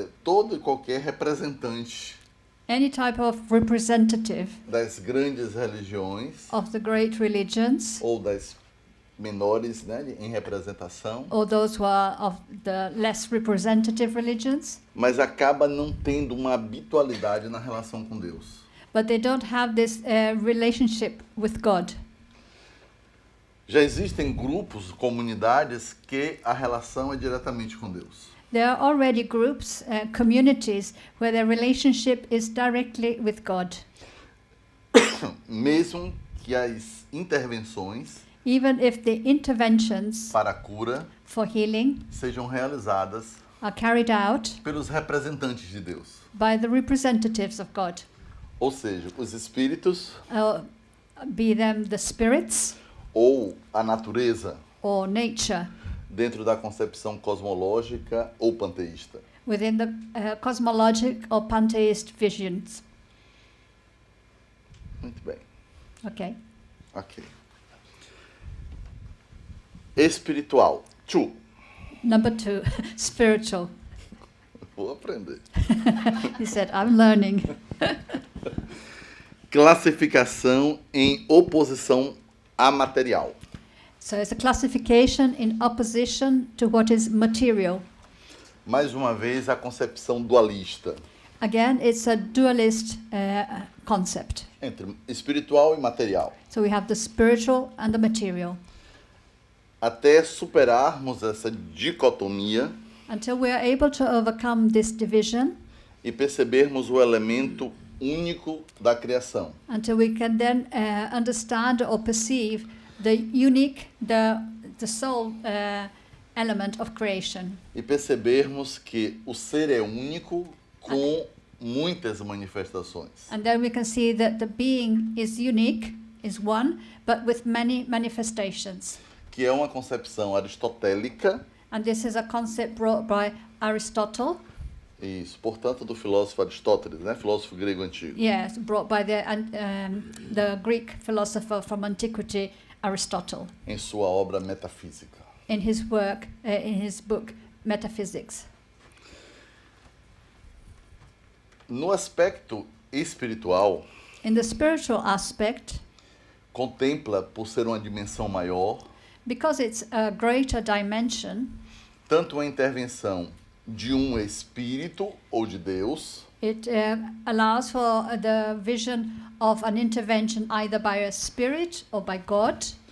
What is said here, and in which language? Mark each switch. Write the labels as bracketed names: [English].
[Portuguese] todo e qualquer representante [English] any type of representative [Portuguese] das grandes religiões [English] of the great religions, [Portuguese] ou das menores, né, em representação, [English] or those who are of the less representative religions, [Portuguese] mas acaba não tendo uma habitualidade na relação com Deus. [English] but they don't have this relationship with God. [Portuguese] Já existem grupos, comunidades que a relação é diretamente com Deus. [English] There are already groups, communities, where their relationship is directly with God. [Portuguese] Mesmo que as intervenções [English] even if the interventions [Portuguese] para a cura [English] for healing [Portuguese] sejam realizadas [English] are carried out [Portuguese] pelos representantes de Deus. [English] by the representatives of God, [Portuguese] Ou seja, os espíritos [English] be them the spirits [Portuguese] ou a natureza [English] or nature [Portuguese] dentro da concepção cosmológica ou panteísta. [English] within the cosmologic or pantheist visions. [Portuguese] Muito bem. [English] Okay. Ok. [Portuguese] Espiritual. 2. [English] Number 2, spiritual. [Portuguese] Vou aprender. [English] He said, I'm learning. [Portuguese] Classificação em oposição a material. [English] So it's a classification in opposition to what is material. [Portuguese] Mais uma vez, a concepção dualista [English] Again, it's a dualist concept. [Portuguese] entre espiritual e material. [English] So we have the spiritual and the material. [Portuguese] Até superarmos essa dicotomia [English] Until we are able to overcome this division, [Portuguese] e percebermos o elemento único da criação. [English] until we can then understand or perceive the unique, the soul element of creation. [Portuguese] E percebermos que o ser é único com muitas manifestações. [English] And then we can see that the being is unique, is one, but with many manifestations. [Portuguese] Que é uma concepção aristotélica, [English] And this is a concept brought by Aristotle. [Portuguese] isso, portanto, do filósofo Aristóteles, né? Filósofo grego antigo. [English] Yes, brought by the Greek philosopher from antiquity, Aristotle, [Portuguese] Em sua obra Metafísica. [English] in his work, in his book Metaphysics. [Portuguese] No aspecto espiritual, [English] In the spiritual aspect, [Portuguese] contempla, por ser uma dimensão maior, [English] because it's a greater dimension, [Portuguese] tanto a intervenção de um espírito ou de Deus, [English] it allows for the vision of an intervention either by a spirit or by God,